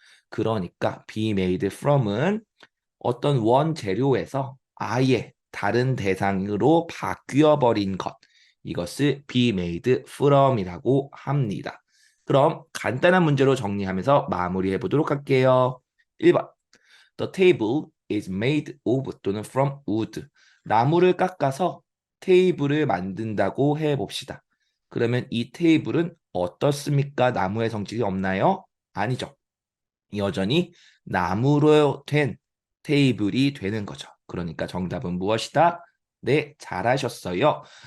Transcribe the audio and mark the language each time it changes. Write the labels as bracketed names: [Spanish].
[Korean] 그러니까 be made from 은 어떤 원재료에서 아예 다른 대상으로 바뀌어 버린 것. 이것을 be made from 이라고 합니다. 그럼 간단한 문제로 정리하면서 마무리해 보도록 할게요. 1번. [English] The table is made of 또는 from wood. [Korean] 나무를 깎아서 테이블을 만든다고 해 봅시다. 그러면 이 테이블은 어떻습니까? 나무의 성질이 없나요? 아니죠. 여전히 나무로 된 테이블이 되는 거죠. 그러니까 정답은 무엇이다? 네, 잘하셨어요.